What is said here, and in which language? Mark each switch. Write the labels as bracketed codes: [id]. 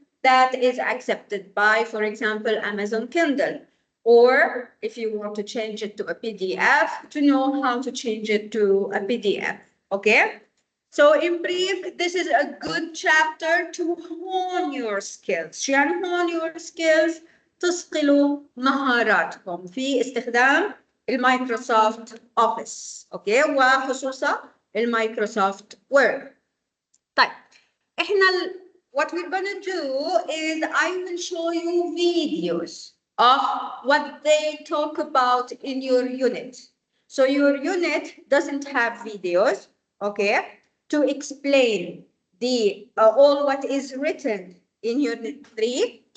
[en] that is accepted by, for example, Amazon Kindle. Or if you want to change it to a PDF, to know how to change it to a PDF, okay? So in brief, this is a good chapter to hone your skills. [ar] شو يعني hone your skills؟ تصقلوا مهاراتكم في استخدام المايكروسوفت اوفيس، اوكي، وخصوصا المايكروسوفت وورد. [en] طيب احنا what we're gonna do is I will show you videos of what they talk about in your unit. So your unit doesn't have videos, okay, to explain the all what is written in Unit 3.